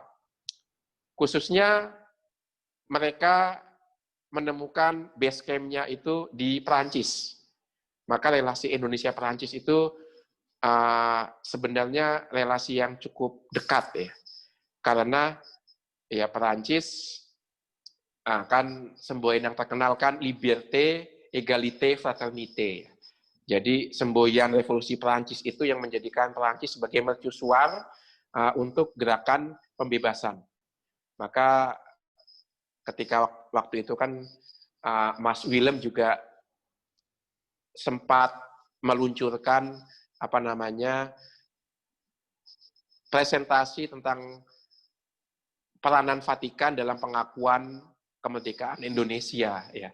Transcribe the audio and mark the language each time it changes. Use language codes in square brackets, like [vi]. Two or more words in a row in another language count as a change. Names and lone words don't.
[id] Khususnya mereka menemukan [en] base camp- [id] nya itu di Perancis. Maka relasi Indonesia-Perancis itu sebenarnya relasi yang cukup dekat ya. Karena ya Perancis kan semboyan yang terkenal kan [fr] liberté, égalité, fraternité. [id] Jadi semboyan revolusi Perancis itu yang menjadikan Perancis sebagai mercusuar untuk gerakan pembebasan. Maka ketika waktu itu kan Mas Willem juga sempat meluncurkan presentasi tentang peranan Vatikan dalam pengakuan kemerdekaan Indonesia, ya.